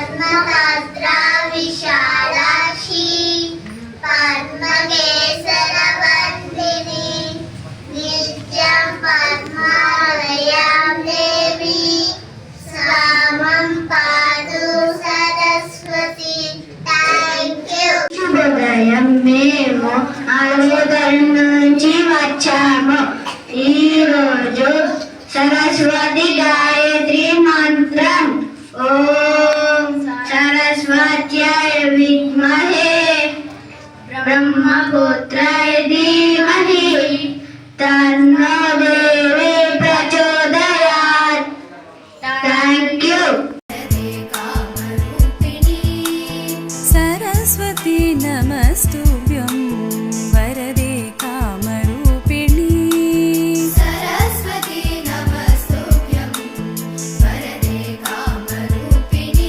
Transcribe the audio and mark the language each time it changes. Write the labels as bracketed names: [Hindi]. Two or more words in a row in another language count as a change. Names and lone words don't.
[Sanskrit] पद्मभद्रा विशालाक्षी पद्मकेसरवर्धिनी नित्यं पद्मालयां देवी सामं पातु सरस्वती. [English] thank you. [Telugu] శుభోదయం. మేము ఆరోగ్యం నుంచి వచ్చాము. ఈరోజు సరస్వతి గాయత్రి మంత్రం. [Sanskrit] ఓం సరస్వత్యాయ విద్మహే బ్రహ్మపుత్రాయ ధీమహి తన్నో దేవి ప్రచోదయాత్. [English] Thank you. [Sanskrit] सरस्वती नमस्तुभ्यं वरदे कामरूपिणी. सरस्वती नमस्तुभ्यं वरदे कामरूपिणी.